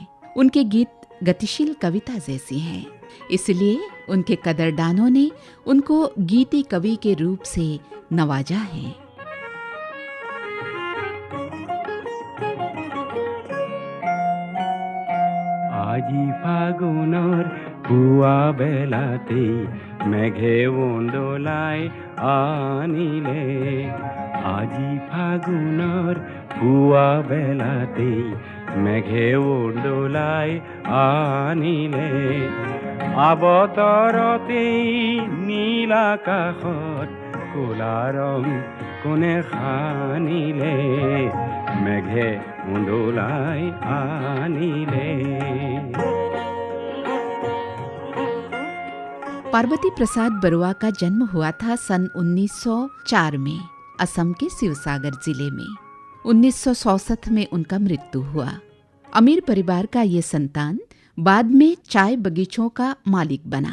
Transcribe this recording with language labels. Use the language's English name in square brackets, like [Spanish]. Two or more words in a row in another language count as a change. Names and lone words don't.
[Hindi] उनके गीत गतिशील कविता जैसी हैं, इसलिए उनके कदरदानों ने उनको गीति कवि के रूप से नवाजा है। [Assamese] আজি ফাগুনৰ পুৱা বেলাতে মেঘে উন্দোলাই আনিলে, আজি ফাগুনৰ পুৱা বেলাতে মেঘে উন্দোলাই আনিলে, আবতৰতেই নীল আকাশত ক'লা ৰং কোনে সানিলে, মেঘে উন্দোলাই আনিলে। [Hindi] पार्वती प्रसाद बरुआ का जन्म हुआ था सन 1904 में असम के शिवसागर जिले में। 1967 में उनका मृत्यु हुआ। अमीर परिवार का ये संतान बाद में चाय बगीचों का मालिक बना।